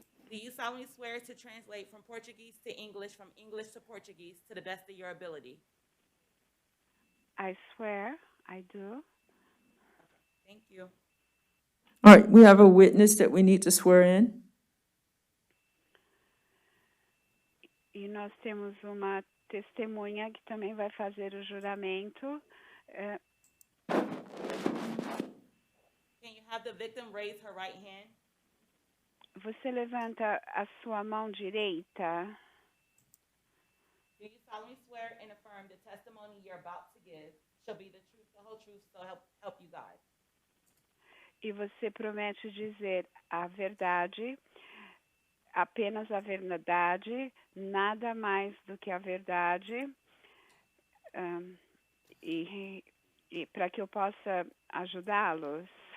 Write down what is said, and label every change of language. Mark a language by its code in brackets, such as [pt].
[en] Do you solemnly swear to translate from Portuguese to English, from English to Portuguese, to the best of your ability? I swear I do. Thank you. All right, we have a witness that we need to swear in. [pt] E nós temos uma testemunha que também vai fazer o juramento. [en] Can you have the victim raise her right hand? [pt] Você levanta a sua mão direita. [en] Do you solemnly swear and affirm the testimony you're about to give shall be the truth, the whole truth, so help you God? [pt] E você promete dizer a verdade, apenas a verdade, nada mais do que a verdade, e para que eu possa ajudá-los?